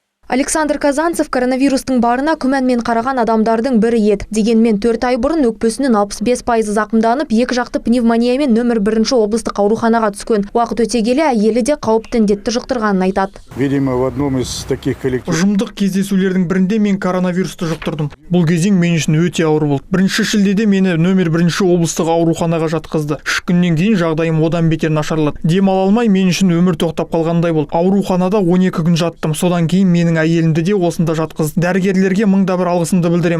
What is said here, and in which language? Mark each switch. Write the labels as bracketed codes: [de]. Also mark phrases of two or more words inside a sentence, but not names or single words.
[kk] Александр Казанцев коронавирустың барына күмәнмен қараған адамдардың бірі еді. Дегенмен 4 ай бұрын өкпесінің 65% зақымданып, екі жақты пневмониямен нөмір 1 облыстық ауруханаға түскен. Уақыт өте келе әйелі де қауіпті індетті жұқтырғанын айтады. [ru] Видимо, в одном из таких коллективов. [kk] Ұжымдық кездесулердің бірінде мен коронавирусты жұқтырдым. Бұл кезең мен үшін өте ауыр болды. 1 шілдеде мені нөмір 1 облыстық ауруханаға жатқызды. 3 күннен кейін жағдайым одан бетер нашарлады. Демала алмай мен үшін өмір тоқтап қалғандай болды. Ауруханада 12 күн жаттым. Содан кейін менің әйелімді де осында жатқызды. Дәрігерлерге мыңда бір алғысымды білдірем.